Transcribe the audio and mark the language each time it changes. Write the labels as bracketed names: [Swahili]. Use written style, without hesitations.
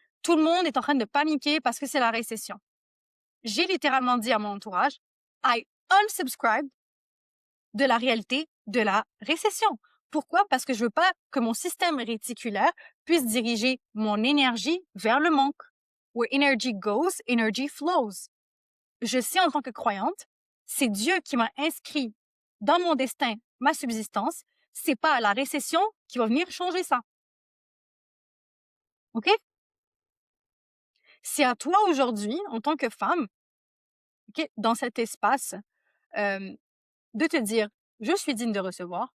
[French] Tout le monde est en train de paniquer parce que c'est la récession. J'ai littéralement dit à mon entourage, [English] I unsubscribe [French] de la réalité de la récession. Pourquoi? Parce que je veux pas que mon système réticulaire puisse diriger mon énergie vers le manque. [English] Where energy goes, energy flows. [French] Je sais en tant que croyante, c'est Dieu qui m'a inscrit dans mon destin, ma subsistance. C'est pas la récession qui va venir changer ça. OK? C'est à toi aujourd'hui, en tant que femme, OK, dans cet espace, euh, de te dire: «Je suis digne de recevoir.